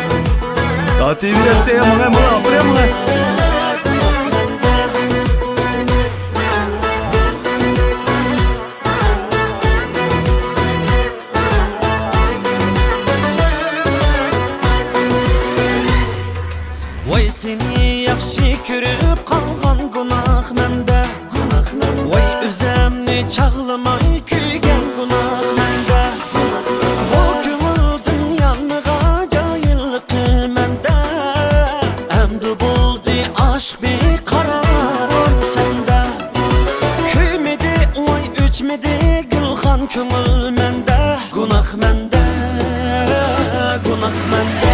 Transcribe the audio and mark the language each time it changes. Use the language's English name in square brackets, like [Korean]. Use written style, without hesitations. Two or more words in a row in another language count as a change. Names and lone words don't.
[Turkish] Tahtayı bir etse ya bana, buraya mı? [Uzbek] Vay seni yaxshi ko'rib qolgan gunoh menda, voy o'zimni chaqlamay kuygan gunoh menda. Bu ko'ngil dunyoning ajoyibligi menda, endi bo'ldi aşk beqaror senda. Kuymidi voy o'chmidi gulxan ko'ngil menda, gunoh menda, gunoh menda.